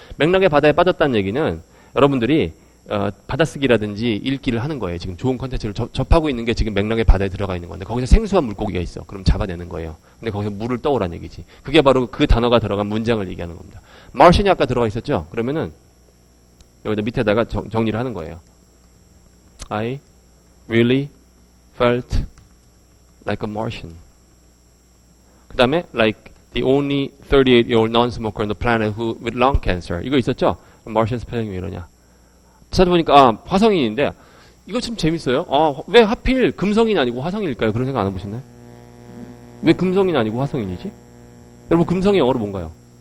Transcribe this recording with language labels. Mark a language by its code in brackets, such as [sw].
[ko] 맥락의 바다에 빠졌다는 얘기는 여러분들이 받아쓰기라든지 읽기를 하는 거예요. 지금 좋은 컨텐츠를 접하고 있는 게 지금 맥락의 바다에 들어가 있는 건데 거기서 생소한 물고기가 있어. 그럼 잡아내는 거예요. 근데 거기서 물을 떠오라는 얘기지. 그게 바로 그 단어가 들어간 문장을 얘기하는 겁니다. Martian이 아까 들어가 있었죠? 그러면은 여기다 밑에다가 정리를 하는 거예요. [en] I really felt like a Martian. [ko] 그 다음에 [en] like the only 38-year-old non-smoker on the planet who with lung cancer. [ko] 이거 있었죠? Martian 스펠링이 왜 이러냐. 찾아보니까 화성인인데 이거 좀 재밌어요. 왜 하필 금성인 아니고 화성인일까요? 그런 생각 안 해보셨나요? 왜 금성인 아니고 화성인이지? 여러분 금성이 영어로 뭔가요?